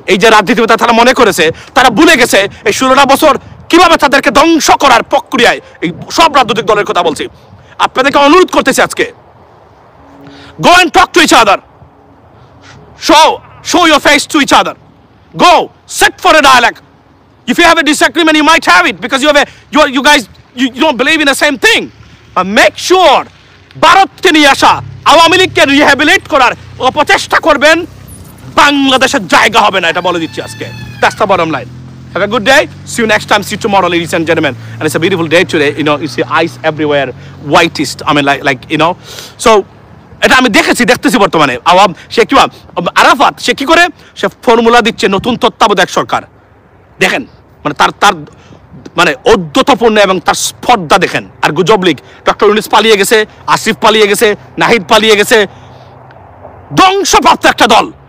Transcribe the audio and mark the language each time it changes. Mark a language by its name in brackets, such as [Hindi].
[Bangla] এই যে রাজনীতিবিদরা তারা মনে করেছে, তারা ভুলে গেছে এই 16টা বছর কিভাবে তাদেরকে ধ্বংস করার প্রক্রিয়ায় এই সব রাজনৈতিক দলের কথা বলছি। আপনাদেরকে অনুরোধ করতেছি আজকে, [English] go and talk to each other, show your face to each other, go sit for a dialogue. If you have a disagreement, you might have it because you guys don't believe in the same thing, but make sure [Bangla] ভারতকে নিয়ে আসা আওয়ামী লীগকে রিহ্যাবিলিট করার অপচেষ্টা করবেন, বাংলাদেশের জায়গা হবে না, এটা বলে দিচ্ছি আজকে। [English] That's the bottom line. Have a good day. See you next time. See you tomorrow, ladies and gentlemen. And it's a beautiful day today. You know, you see ice everywhere, whitest. I mean, like you know. [Bangla] So, এটা আমি দেখতেছি বর্তমানে সে কি আরাফাত সে কি করে, সে formula দিচ্ছে নতুন তত্ত্বাবধায়ক সরকার। দেখেন মানে তার মানে ঔদ্ধত্যপূর্ণ এবং তার স্পর্ধা দেখেন। আর গুজব লীগ, ডক্টর ইউনূস পালিয়ে গেছে, আসিফ পালিয়ে গেছে, নাহিদ পালিয়ে গেছে, ধ্বংসপ্রাপ্ত একটা দল।